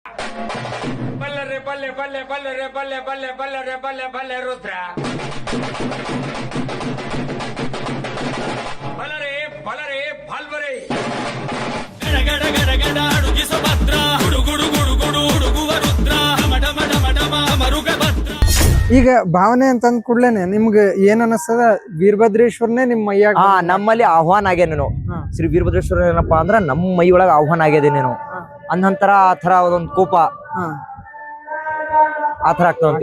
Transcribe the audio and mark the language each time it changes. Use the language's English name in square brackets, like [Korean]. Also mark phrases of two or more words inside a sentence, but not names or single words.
[Kannada] ಬಲ್ಲರೆ ಬಲ್ಲೆ ಬಲ್ಲೆ ಬಲ್ಲರೆ ಬಲ್ಲೆ ಬಲ್ಲೆ ಬಲ್ಲರೆ ಬಲ್ಲೆ ಬಲ್ಲೆ ರುದ್ರ ಬಲರೆ ಬಲರೆ ಬಲ್ವರೆ ಗಡ ಗಡ ಗಡ ಗಡ ಅಡುಗಿ ಸುಭದ್ರ ಗುಡು ಗುಡು ಗುಡು ಗುಡು ಹುಡುಗುವ ರುದ್ರ ಮಡ ಮಡ ಮಡ ಮರುಗ ಭದ್ರ. ಈಗ ಭಾವನೆ ಅಂತಂದ್ ಕೂಡ್ಲೇನೆ ನಿಮ್ಗೆ ಏನ್ ಅನಸ್ತದ ವೀರಭದ್ರೇಶ್ವರನೇ ನಿಮ್ ಮೈಯಾಗ ನಮ್ಮಲ್ಲಿ ಆಹ್ವಾನ ಆಗ್ಯಾನೇನು ಶ್ರೀ ವೀರಭದ್ರೇಶ್ವರ ಏನಪ್ಪಾ ಅಂದ್ರ ನಮ್ಮ ಮೈ ಒಳಗ ಆಹ್ವಾನ ಆಗ್ಯದೇನೇನು ಅನ್ನಂತರ ಆ ತರ ಒಂದೊಂದು ಕೋಪ ಆ ತರ ಆಗ್ತದ.